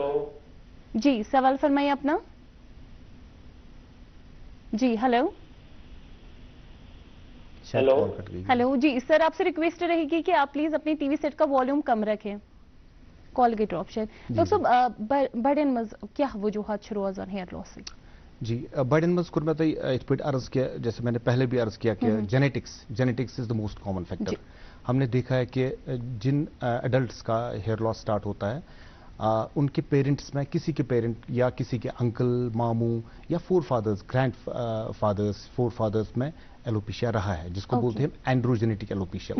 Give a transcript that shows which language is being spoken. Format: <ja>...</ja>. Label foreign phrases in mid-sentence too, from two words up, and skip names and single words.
<hi>जी सवाल फरमाइए अपना। जी हेलो शायद हेलो। कॉल कट गई। हेलो जी सर, आपसे रिक्वेस्ट रहेगी कि आप प्लीज अपने टीवी सेट का वॉल्यूम कम रखें।</hi> <ks>कॉल गेट ऑप्शन डॉक्टर साहब बड़न मज क्या वजूहत रोजान हेयर लॉस?</ks> <hi>जी</hi> <ks>बड़न मज कुर मे इत पे</ks> <hi>अर्ज किया, जैसे मैंने पहले भी अर्ज किया कि</hi> <en>genetics is the most common factor.</en> <hi>हमने देखा है कि जिन एडल्ट्स का हेयर लॉस स्टार्ट होता है उनके पेरेंट्स में किसी के पेरेंट या किसी के अंकल, मामू या फोर फादर्स में एलोपेशिया रहा है, जिसको बोलते हैं</hi> <en>androgenetic alopecia.</en>